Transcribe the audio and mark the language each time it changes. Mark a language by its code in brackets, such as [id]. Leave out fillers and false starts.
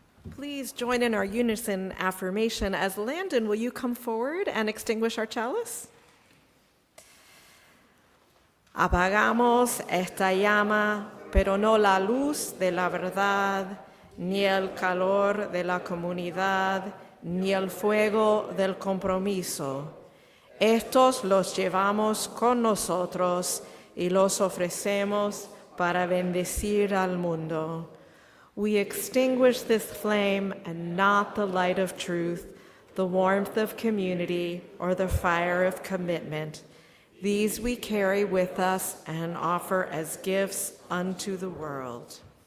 [en] Please join in our unison affirmation as Landon, will you come forward and extinguish our chalice? [es] Apagamos esta llama, pero no la luz de la verdad, ni el calor de la comunidad, ni el fuego del compromiso. Estos los llevamos con nosotros y los ofrecemos para bendecir al mundo. [en] We extinguish this flame and not the light of truth, the warmth of community, or the fire of commitment. These we carry with us and offer as gifts unto the world.